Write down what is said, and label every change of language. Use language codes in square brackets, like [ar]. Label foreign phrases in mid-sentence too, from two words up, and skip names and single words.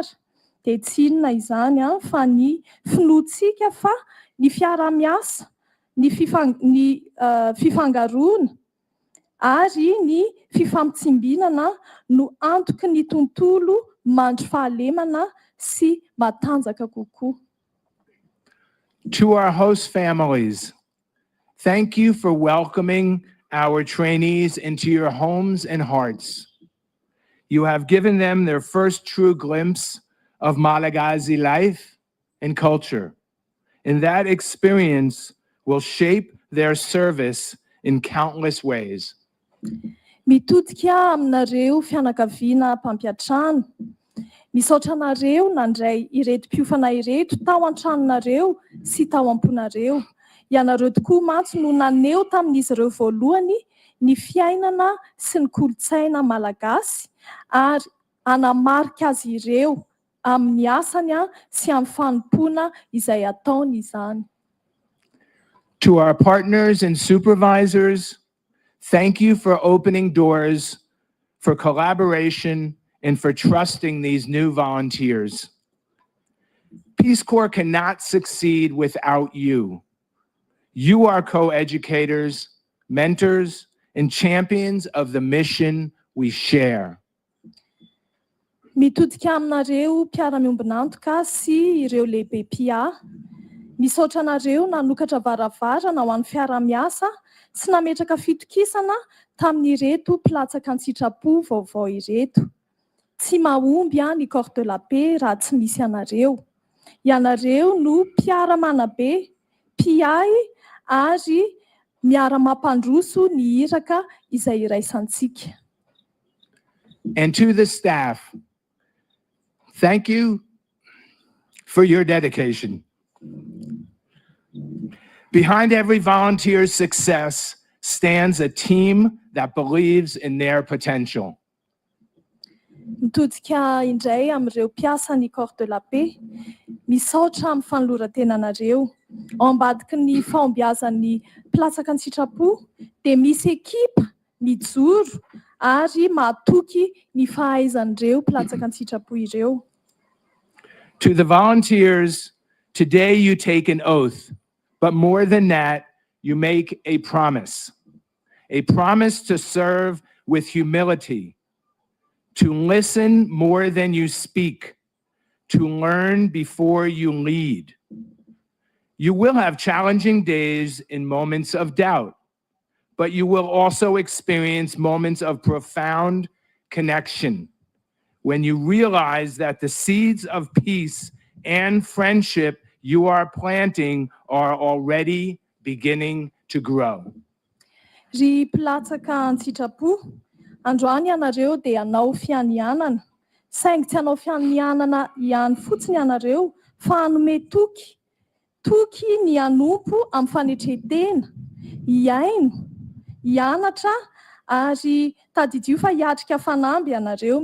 [mg] Dia tsy inona izany fa ny finoantsika fa ny fiara-miasa, ny fifangaroana ary ny fifampitsimbinana no antoky ny tontolo mandry fahalemana sy matanjaka kokoa. [en] To our host families, thank you for welcoming our trainees into your homes and hearts. You have given them their first true glimpse of Malagasy life and culture, and that experience will shape their service in countless ways. [mg] Mitodika aminareo fianakaviana mpampiatrano. Misaotra anareo nandray ireto mpiofana ireto tao an-tranonareo sy tao am-ponareo. Ianareo tokoa mantsy no naneho tamin'izy ireo voalohany ny fiainana sy ny kolotsaina malagasy ary anamarika azy ireo amin'ny asany sy amin'ny fanompoana izay ataony izany. [en] To our partners and supervisors, thank you for opening doors for collaboration and for trusting these new volunteers. Peace Corps cannot succeed without you. You are co-educators, mentors, and champions of the mission we share. [mg] Mitodika aminareo mpiara-miombonantoka sy ireo lehibe PIA. Misaotra anareo nanokatra varavarana ho an'ny fiara-miasa sy nametraka fitokisana tamin'ireto mpilatsaka ny sitrapo vaovao ireto. Tsy mahomby ny [fr] corps de la paix [mg] raha tsy misy ianareo. Ianareo no mpiara-manabe, mpiay ary miara-mampandroso ny iraka izay iraisantsika. [en] And to the staff, thank you for your dedication. Behind every volunteer's success stands a team that believes in their potential. [mg] Mitodika indray amin'ireo mpiasa ny [fr] corps de la paix, [mg] misaotra amin'ny fanoloran-tenanareo. Ao ambadiky ny fahombiazan'ny mpilatsaka ny sitrapo, dia misy ekipa mijoro ary mahatoky ny fahaizan'ireo mpilatsaka ny sitrapo ireo. [en] To the volunteers, today you take an oath, but more than that, you make a promise to serve with humility, to listen more than you speak, to learn before you lead. You will have challenging days and moments of doubt, but you will also experience moments of profound connection when you realize that the seeds of peace and friendship you are planting are already beginning to grow. [mg] Ry mpilatsaka ny sitrapo, androany ianareo dia hanao fianianana. Saingy tsy hanao fianianana ihany fotsiny ianareo, fa hanome toky ny hanompo amin'ny fanetretena, hiaino, hianatra ary tadidio fa hiatrika fanamby ianareo.